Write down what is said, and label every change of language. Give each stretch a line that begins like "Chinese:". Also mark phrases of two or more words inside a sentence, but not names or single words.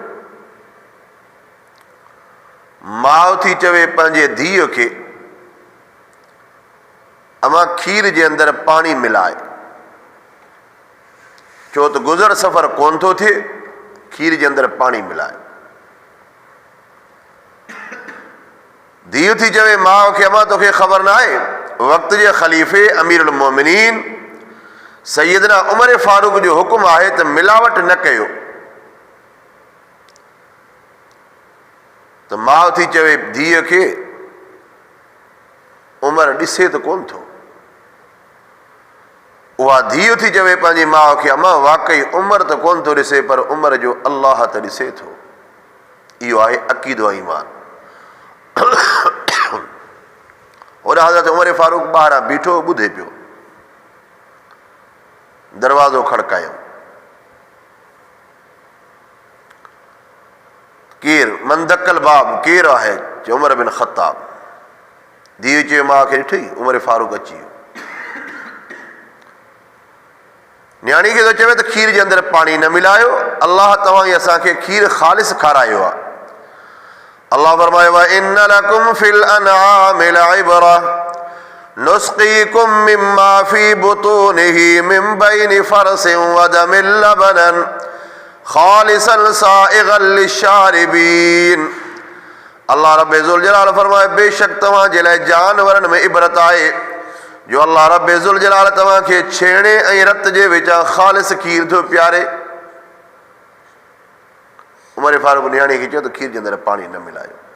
Sindhi: ماؤ تھی چوے پنجے دھیउ کي اما کھیر جے اندر پانی ملائے، چو تو گزر سفر کون تھو تھے، کھیر جے اندر پانی ملائے. دھیउ تھی چوے ماؤ کي اما تو کي خبر نہ آئے وقت جے خلیفے امیر المومنین سیدنا عمر فاروق جو حکم آئے تو ملاوٹ نہ کیو. تو ماؤ تھی چوے دھیउ کي عمر ॾिसे تو کون تھو. وہ دھیउ تھی چوے پنجی ماؤ کي اما واقعی عمر تو کون تو ॾिसे پر عمر جو اللہ تو ॾिसे थो. इहो आहे अक़ीदो ऐं ईमान. और حضرت عمر فاروق ॿاहिरां बीठो ॿुधे पियो. दरवाज़ो खड़कायो. केर मंदकल बाब केर आहे? उमर बिन ख़त्ताब. धीउ चयो मां खे ॾिठई. उमर फारूक अची वियो. न्याणी खे तो चवे त खीर जे अंदर पाणी न मिलायो, अल्लाह तव्हां जी असांखे खीर ख़ालिस खारायो आहे.
Arabic: الله فرمايو إن لكم في الأنعام لعبرة نسقيكم مما في بطونه من بين فرث ودم لبنا خالصا سائغا للشاربين. الله رب ذو الجلال
Sindhi: फरमाए बेशक तव्हां जे लाइ जानवरनि में इबरत आहे जो
Arabic: الله رب ذو الجلال
Sindhi: तव्हां खे छेणे ऐं रत जे विचां ख़ालिस खीर थो प्यारे. उमर फारूक न्याणी खे चयो त खीर जे अंदरि पाणी न मिलायो.